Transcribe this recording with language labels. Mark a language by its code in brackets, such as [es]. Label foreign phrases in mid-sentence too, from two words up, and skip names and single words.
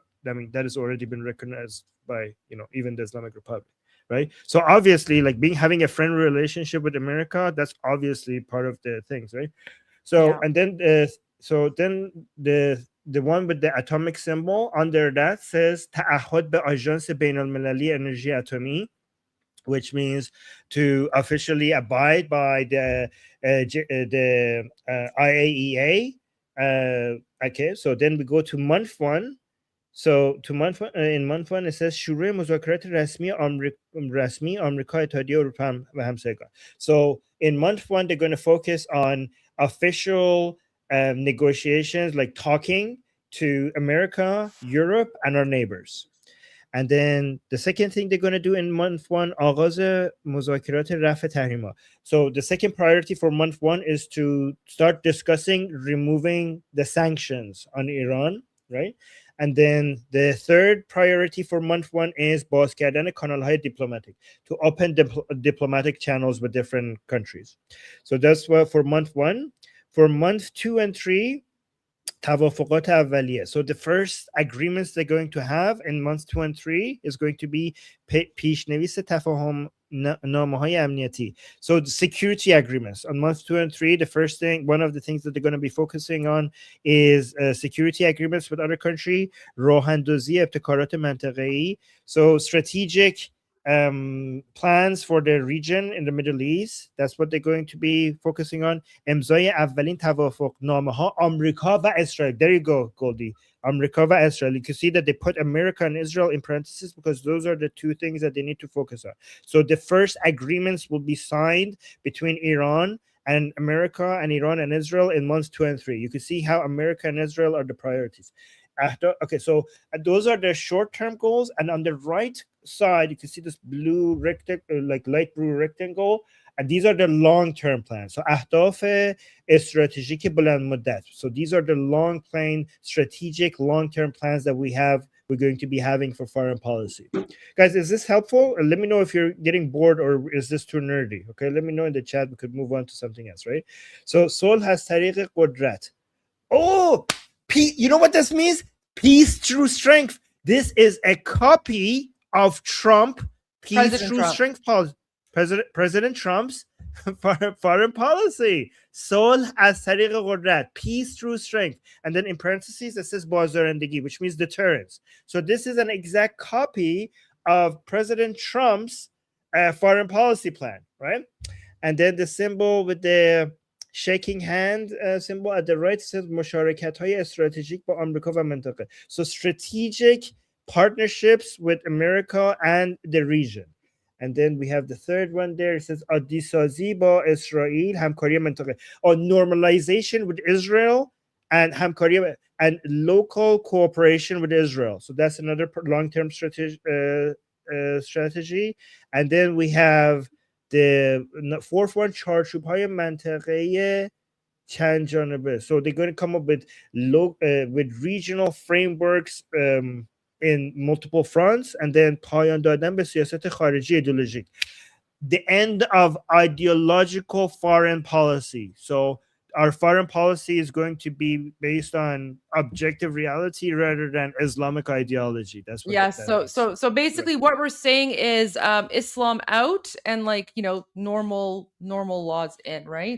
[en] I mean, that has already been recognized by even the Islamic Republic. Right, so obviously, like having a friendly relationship with America, that's obviously part of the things, right? So and then the one with the atomic symbol under that says [fa] تعهد به آژانس بین‌المللی انرژی اتمی, [en] which means to officially abide by the IAEA. Okay, so then we go to month 1. So in month 1 it says [fa] شروع مذاکرات رسمی آمریکا اتحادیه اروپا و همسایگان. [en] So in month 1 they're going to focus on official negotiations, like talking to America, Europe, and our neighbors. And then the second thing they're going to do in month 1 [fa] آغاز مذاکرات رفع تحریم‌ها. [en] So the second priority for month 1 is to start discussing removing the sanctions on Iran, right? And then the third priority for month 1 is [fa] باز کردن کانال‌های [en] diplomatic, to open diplomatic channels with different countries. So that's what for month 1. For month 2 and 3, [fa] توافقات اولیه. [en] So the first agreements they're going to have in months 2 and 3 is going to be [fa] پیشنویس تفاهم نامه‌های امنیتی. [en] So the security agreements on months 2 and 3, the first thing, one of the things that they're going to be focusing on is security agreements with other country, [fa] راه اندازی ابتکارات منطقه‌ای. [en] So strategic plans for the region in the Middle East. That's what they're going to be focusing on. [fa] امضای اولین توافقنامه‌ها آمریکا و اسرائیل. [en] There you go, Goldie. America and Israel. You can see that they put America and Israel in parentheses because those are the two things that they need to focus on. So the first agreements will be signed between Iran and America and Iran and Israel in months 2 and 3. You can see how America and Israel are the priorities. Okay, so those are the short-term goals. And on the right side, you can see this blue rectangle, like light blue rectangle. And these are the long-term plans. [fa] So اهداف استراتژیک بلند مدت. [en] So these are the long-plane, strategic, long-term plans that we're going to be having for foreign policy. Guys, is this helpful? Let me know if you're getting bored or is this too nerdy? Okay, let me know in the chat. We could move on to something else, right? [fa] So صلح از طریق قدرت. [en] Oh, you know what this means? Peace through strength. This is a copy of Trump, peace through strength policy. President Trump's foreign policy. [fa] صلح از طریق قدرت, [en] peace through strength. And then in parentheses, it says بازدارندگی, which means deterrence. So this is an exact copy of President Trump's foreign policy plan, right? And then the symbol with the shaking hand symbol at the right says [fa] مشارکت‌های استراتژیک با آمریکا و منطقه. [en] So strategic partnerships with America and the region. And then we have the third one there. It says [fa] عادی‌سازی با اسرائیل همکاری منطقه. [en] Or normalization with Israel and همکاری and local cooperation with Israel. So that's another long-term strategy. And then we have the fourth one, [fa] چارچوب‌های منطقه چند جانبه. [en] So they're going to come up with regional frameworks in multiple fronts, and then [fa] پایان دادن به سیاست خارجی ایدئولوژیک. [en] The end of ideological foreign policy. So our foreign policy is going to be based on objective reality rather than Islamic ideology. That's what. Yes. So basically, what we're saying is Islam out and like normal laws in, right?